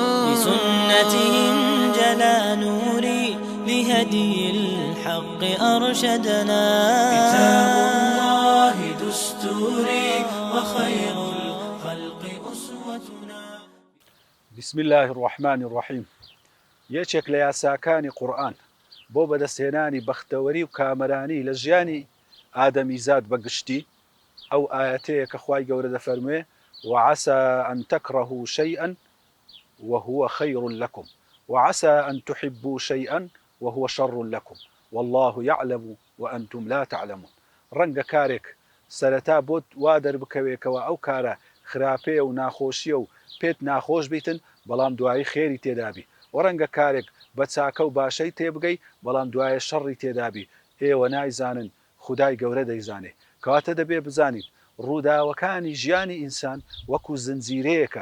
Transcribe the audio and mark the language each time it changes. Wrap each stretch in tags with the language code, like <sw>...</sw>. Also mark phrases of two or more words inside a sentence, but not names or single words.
<ar>بسنته انجلى نوري لهدي الحق أرشدنا. كتاب الله دستوري وخير الخلق أسوتنا. بسم الله الرحمن الرحيم.</ar> <ckb>یەکێک لە یاساکانی قورئان بۆ بەدەستهێنانی بەختەوەری و کامەرانی لە ژیانی ئادەمیزاد بەگشتی ئەو ئاەتەیە کە خوای گەورە دەفەرموێ</ckb> <ar>وعسى أن تكرهوا شيئا وهو خير لكم وعسى أن تحبوا شيئا وهو شر لكم والله يعلم وأنتم لا تعلمون.</ar> <ckb>ڕەنگە کارێک سەرەتا بۆت وا دەربکەوێکەوە ئەو کارە خراپەیە و ناخۆشیە و پێت ناخۆش بیتن بەڵام دوایی خێری تێدابی، و ڕەنگە کارێک بە چاکە و باشەی تێبگەی بەڵام دوایە شەڕی تێدابی. ئێوە نایزانن خودای گەورە دەیزانێ. کەواتە دەبێ بزانین ڕووداوەکانی ژیانی ئینسان وەکو زنجیرەیەکە.</ckb>